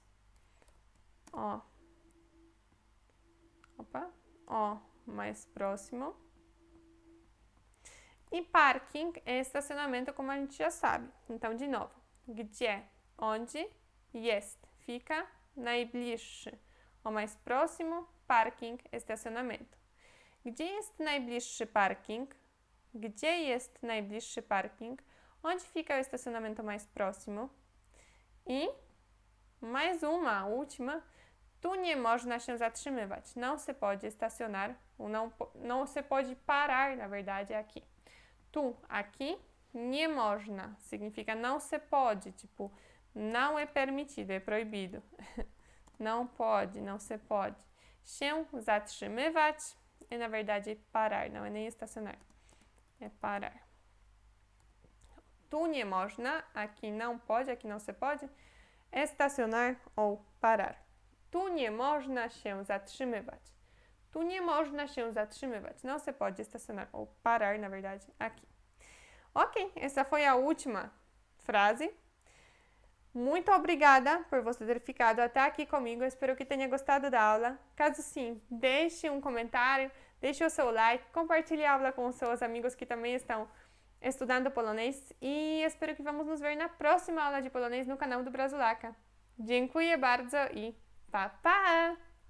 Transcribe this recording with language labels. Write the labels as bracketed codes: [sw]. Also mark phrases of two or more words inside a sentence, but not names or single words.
[pt] O mais próximo. E parking é estacionamento, como a gente já sabe. Então, de novo, gdzie, onde, jest, fica, najbliższy, O mais próximo, parking, estacionamento. [pl] Gdzie jest najbliższy parking? Gdzie jest najbliższy parking? [pt] Onde fica o estacionamento mais próximo? E mais uma, a última. [pl] Tu nie można się zatrzymywać. [pt] Não se pode estacionar. Ou não se pode parar, na verdade, é aqui. [pl] Tu, aqui, nie można. [pt] Significa não se pode. Tipo, não é permitido, é proibido. Não pode, não se pode. [pl] Się zatrzymywać [pt] é, na verdade, parar. Não é nem estacionar. É parar. [pl] Tu nie można, [pt] aqui não pode, aqui não se pode, estacionar ou parar. [pl] Tu nie można się zatrzymywać. Tu nie można się zatrzymywać. [pt] Não se pode estacionar ou parar, na verdade, aqui. Ok, essa foi a última frase. Muito obrigada por você ter ficado até aqui comigo. Eu espero que tenha gostado da aula. Caso sim, deixe um comentário, deixe o seu like, compartilhe a aula com os seus amigos que também estão estudando polonês e espero que vamos nos ver na próxima aula de polonês no canal do Brazulaca. [pl] Dziękuję bardzo i pa, pa!